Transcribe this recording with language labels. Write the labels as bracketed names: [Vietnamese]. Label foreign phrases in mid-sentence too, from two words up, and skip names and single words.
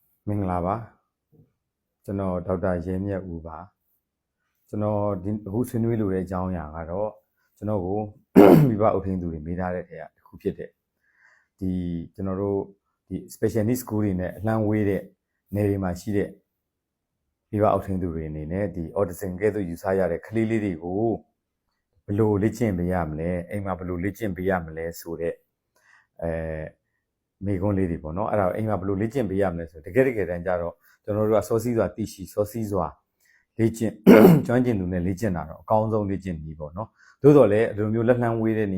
[Burmese] မင်္ဂလာပါကျွန်တော်ဒေါက်တာရဲမြတ်ဦးပါကျွန်တော်ဒီအခုဆွေးနွေးလိုတဲ့အကြောင်းအရာကတော့ကျွန်တော်ကို မိဘအုပ်ထိန်းသူတွေမေးထားတဲ့ထဲကတစ်ခုဖြစ်တဲ့ဒီကျွန်တော်တို့ဒီ [English] special needs school [Burmese] တွေနဲ့အလှမ်းဝေးတဲ့နေတွေမှာရှိတဲ့မိဘအုပ်ထိန်းသူတွေအနေနဲ့ဒီ autism ကဲ့သို့ယူဆရတဲ့ကလေးလေးတွေကိုဘယ်လိုလေ့ကျင့်ပေးရမလဲအိမ်မှာဘယ်လိုလေ့ကျင့်ပေးရမလဲဆိုတဲ့ မိကုန်းလေးတွေပေါ့နော်အဲ့ဒါအိမ်မှာဘယ်လိုလေ့ကျင့်ပေးရမလဲဆိုတကယ်တမ်းကျတော့ကျွန်တော်တို့ကစောစီးစွာသိရှိစောစီးစွာလေ့ကျင့်ကျွမ်းကျင်သူနဲ့လေ့ကျင့်တာတော့အကောင်းဆုံးလေ့ကျင့်နည်းပေါ့နော်သို့တော်လည်းဒီလိုမျိုးလက်လှမ်းဝေးတဲ့နေ